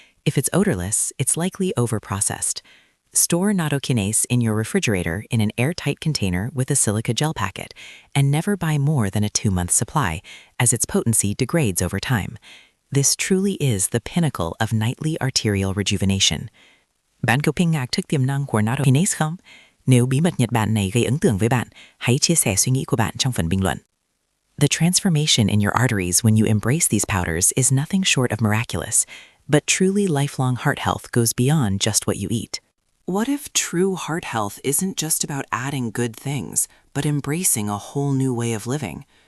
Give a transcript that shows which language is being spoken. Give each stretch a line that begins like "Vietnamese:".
English: If it's odorless, it's likely overprocessed. Store Nattokinase in your refrigerator in an airtight container with a silica gel packet, and never buy more than a 2-month supply, as its potency degrades over time. This truly is the pinnacle of nightly arterial rejuvenation.
Vietnamese: Bạn có kinh ngạc trước tiềm năng của Nattokinase không? Nếu bí mật Nhật Bản này gây ấn tượng với bạn, hãy chia sẻ suy nghĩ của bạn trong phần bình luận.
English: The transformation in your arteries when you embrace these powders is nothing short of miraculous, but truly lifelong heart health goes beyond just what you eat. What if true heart health isn't just about adding good things, but embracing a whole new way of living?